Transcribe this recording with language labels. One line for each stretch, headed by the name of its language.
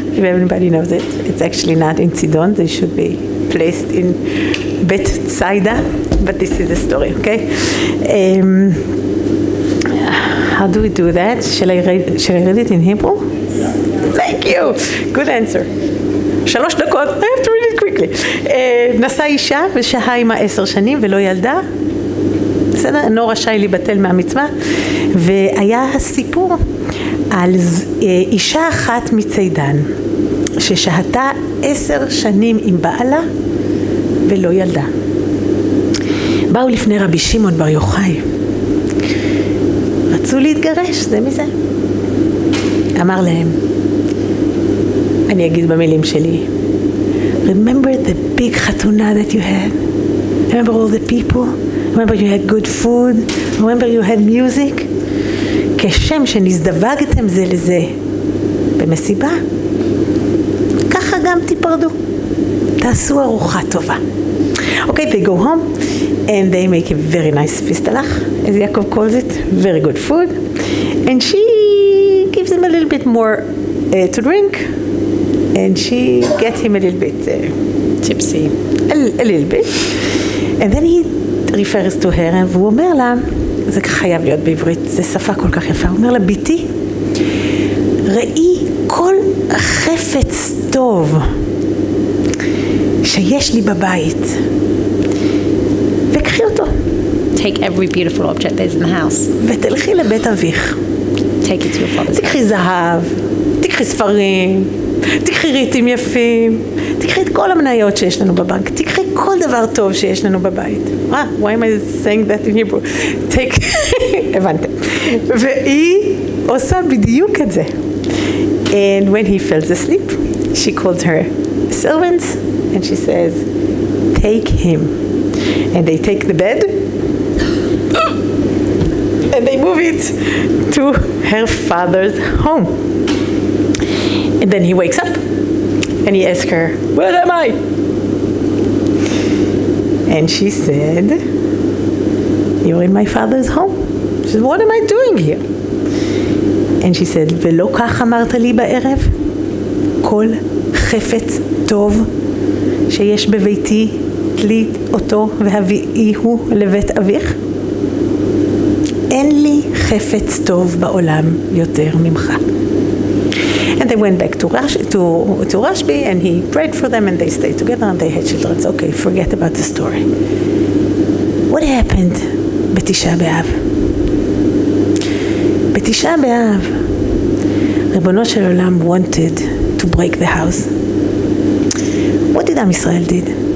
English: If everybody knows it, it's actually not in Tzidon. They should be placed in Bet Tzaida, but this is the story, okay? How do we do that? Shall I read it in Hebrew? Thank you. Good answer.
Hebrew: 3 דקות.
English: I have to read it quickly.
Hebrew: נשא אישה ושהה עמה 10 שנים ולא ילדה. בסדר? אינו רשאי להיבטל מהמצווה. והיה הסיפור על אישה אחת מצידן, ששהתה 10 שנים עם בעלה ולא ילדה. באו לפני רבי שמעון בר יוחאי. רצו להתגרש, זה מזה. אמר להם, אני אגיד במילים שלי,
English: remember the big חתונה that you had? Remember all the people? Remember you had good food? Remember you had music?
Hebrew: כשם שנזדווגתם זה לזה במסיבה, ככה גם תיפרדו. תעשו ארוחה טובה.
English: Okay, they go home and they make a very nice fistalach, as Yaakov calls it, very good food. And she gives him a little bit more to drink, and she gets him a little bit tipsy, a little bit. And then he refers to her,
Hebrew: והוא אומר לה, זה חייב להיות בעברית, זה שפה כל כך יפה, הוא אומר לה, ביתי, ראי כל חפץ טוב שיש לי בבית, וקחי אותו.
English: Take every beautiful object there's in the house.
Hebrew: ותלכי לבית אביך.
English: Take it to your father's house.
Hebrew: תקחי זהב, תקחי ספרים, תקחי ריטים יפים, תקחי את כל המניות שיש לנו בבנק, תקחי כל דבר טוב שיש לנו בבית.
English: Why am I saying that in Hebrew? Take,
Hebrew: הבנתם. והיא עושה בדיוק את זה.
English: And when he falls asleep, she calls her servants and she says, take him. And they take the bed and they move it to her father's home. And then he wakes up and he asks her, where am I? And she said, you're in my father's home. She said, what am I doing here? And she said,
Hebrew: ולא כך אמרת לי בערב? כל חפץ טוב שיש בביתי, תלי אותו והביאיהו לבית אביך? אין לי חפץ טוב בעולם יותר ממך.
English: And they went back to Rashbi and he prayed for them and they stayed together and they had children. It's okay, forget about the story. What happened בתשעה באב? בתשעה באב, ריבונו של עולם wanted to break the house. What did עם ישראל did?